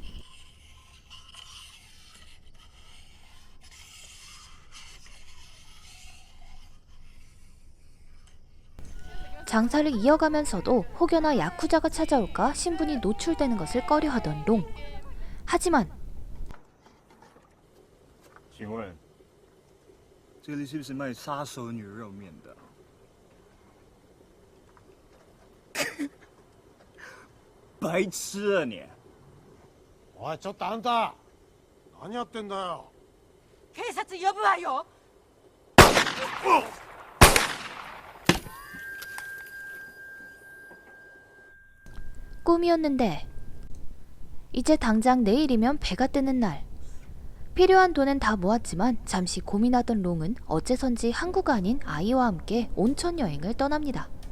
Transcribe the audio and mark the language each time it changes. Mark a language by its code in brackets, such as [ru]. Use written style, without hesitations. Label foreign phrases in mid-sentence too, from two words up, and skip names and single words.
[ko] 장사를 이어가면서도 혹여나 야쿠자가 찾아올까 신분이 노출되는 것을 꺼려하던 롱. 하지만 [zh] 请问，这里是不是卖杀手牛肉面的？白痴啊你！ [ja] おいちょっとあんた何やってんだよ。警察呼ぶわよ。 [ko] 꿈이었는데 이제 당장 내일이면 배가 뜨는 날. 필요한 돈은 다 모았지만 잠시 고민하던 롱은 어째선지 항구가 아닌 아이와 함께 온천 여행을 떠납니다.